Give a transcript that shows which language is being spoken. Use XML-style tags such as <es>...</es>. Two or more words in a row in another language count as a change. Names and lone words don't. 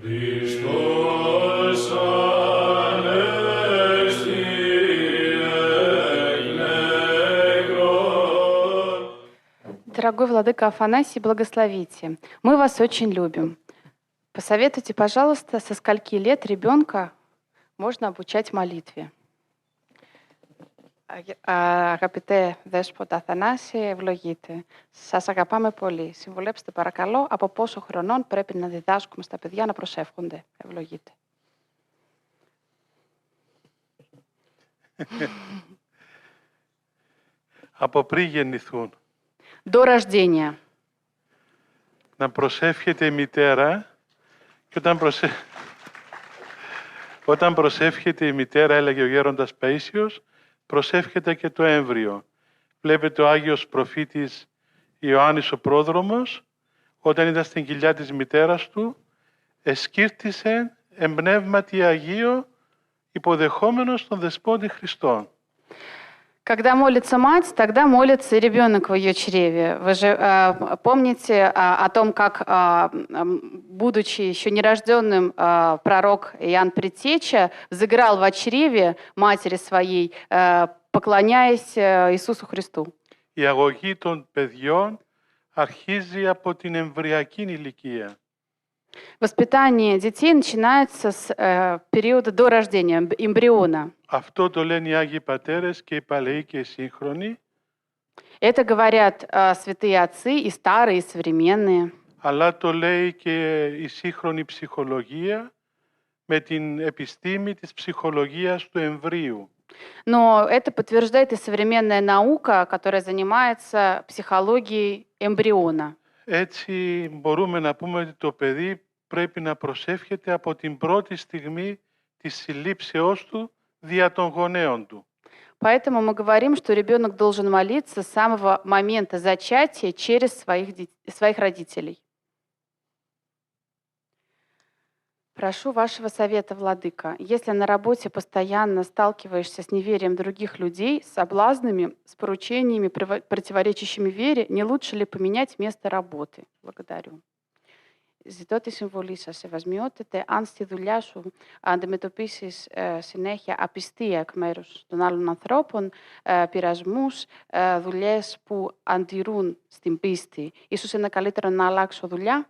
<el>Χριστός Ανέστη εγνέκρον.</el> <ru>Дорогой владыка Афанасий, благословите. Мы вас очень любим. Посоветуйте, пожалуйста, со скольки лет ребенка можно обучать молитве.</ru> <el>Αγαπητέ Δέσποτα Αθανάση, ευλογείτε. Σας αγαπάμε πολύ. Συμβουλέψτε παρακαλώ από πόσο χρονών πρέπει να διδάσκουμε στα παιδιά να προσεύχονται. Ευλογείτε. Από πριν γεννηθούν.</el> <ru>До рождения.</ru> <el>Να προσεύχεται η μητέρα και όταν προσεύχεται η μητέρα, έλεγε ο γέροντας Παΐσιος, προσεύχεται και το έμβριο. Βλέπετε ο Άγιος προφήτης Ιωάννης ο πρόδρομος, όταν ήταν στην κοιλιά της μητέρας του, εσκύρτησε εμπνεύματι Αγίο, υποδεχόμενος τον Δεσπότη Χριστόν.</el> <ru>Когда молится мать, тогда молится и ребенок в ее чреве. Вы же помните о том, как, будучи еще нерожденным, пророк Иоанн Предтеча взыграл во чреве матери своей, поклоняясь Иисусу Христу.</ru> <el>Η αγωγή των παιδιών αρχίζει από την εμβριακή ηλικία.</el> <ru>Воспитание детей начинается с периода до рождения, эмбриона.</ru> <el>Αυτό το λένε οι Άγιοι Πατέρες και οι Παλαιοί και οι Σύγχρονοι.</el> <ru>Это говорят святые отцы, и старые, и современные.</ru> <el>Αλλά το λέει και η σύγχρονη ψυχολογία με την επιστήμη της ψυχολογίας του εμβρίου.</el> <ru>Но это подтверждает и современная наука, которая занимается психологией эмбриона.</ru> <el>Έτσι μπορούμε να πούμε ότι το παιδί πρέπει να προσεύχεται από την πρώτη στιγμή της συλλήψεώς του δια των γονέων του.</el> <ru>Поэтому мы говорим, что ребенок должен молиться с самого момента зачатия через своих родителей. Прошу вашего совета, владыка. Если на работе постоянно сталкиваешься с неверием других людей, с соблазнами, с поручениями, противоречащими вере, не лучше ли поменять место работы? Благодарю.</ru> <el>Ζητώ τη συμβολή σας, σεβασμιότητε, αν στη δουλειά σου αντιμετωπίσεις συνέχεια απιστία εκ μέρους των άλλων ανθρώπων, πειρασμούς, δουλειές που αντιρούν στην πίστη. Ίσως είναι καλύτερο να αλλάξω δουλειά.</el>